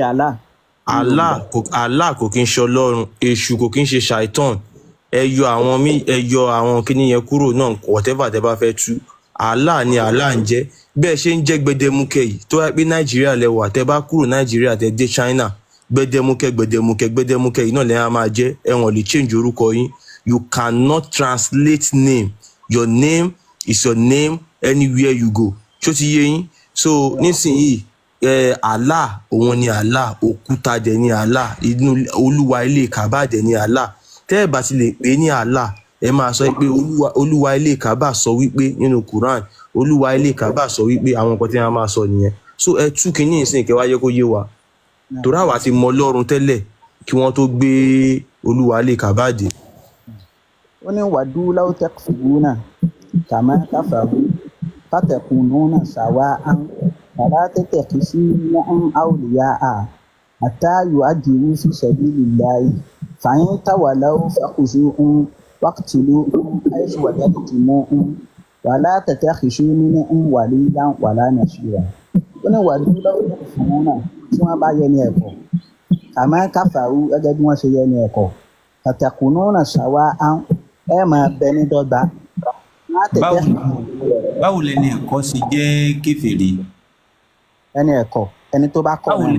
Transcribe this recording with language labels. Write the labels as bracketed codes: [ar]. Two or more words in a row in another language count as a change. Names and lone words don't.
[yo] Allah kò kí ń ṣe Ọlọ́run èṣù kò kí ń ṣe ṣàìtàn ẹ yọ àwọn kíní yẹn kúrò náà whatever tẹ́ bá fẹ́ tú Allah ni Allah ń jẹ́ bẹ́ẹ̀ ṣe ń jẹ́ gbẹdẹmukẹ yìí tó wá pé Nàìjíríà lẹ́wà tẹ́ bá kúrò Nàìjíríà tẹ́ dé China gbẹdẹmukẹ yìí náà lẹ́yìn á máa jẹ́ ẹ̀wọ̀n lè change orúkọ yín. [en] You cannot translate name. Your name is your name anywhere you go. [yo] Ṣó ti yé yín? So nísìnyí Allah òun ni Allah òkúta dẹ̀ ni Allah inú olúwa ilé Kaaba dẹ̀ ni Allah. Tẹ́ ẹ bá ti lè pè ní Allah ẹ máa sọ pé olúwa ilé Kaaba sọ wípé nínú Quran olúwa ilé Kaaba sọ wípé àwọn nǹkan tí wọ́n máa sọ nìyẹn. So ẹ tú kínní ìsìn kẹ́ wá yẹ kó yé wa. Torí àwa ti mọ Ọlọ́run tẹ́lẹ̀ kí wọ́n tó gbé olúwa ilé Kaaba dé. [ar] ó ní ودوا لو تكفرون كما كفروا فتكونون سواء فلا تتخذوهم أولياء حتى يهاجروا في سبيل الله فإن تولوا فخذوهم واقتلوهم حيث وجدتموهم ولا تتخذوا منهم وليا ولا نصيرا. [yo] ó ní [ar] ودوا لو تكفرون [yo] tí wọ́n bá yẹ ní ẹ̀kọ́ [ar] كما كفروا [yo] gẹ́gẹ́ bí wọ́n ṣe yẹ ní ẹ̀kọ́ [ar] فتكونون سواء [yo] ẹ máa bẹ ní dọ́gba. báwo lẹni ẹ̀kọ́ ṣe jẹ́ kèfèrí. ẹni ẹ̀kọ́ ẹni tó bá kọ́ náà.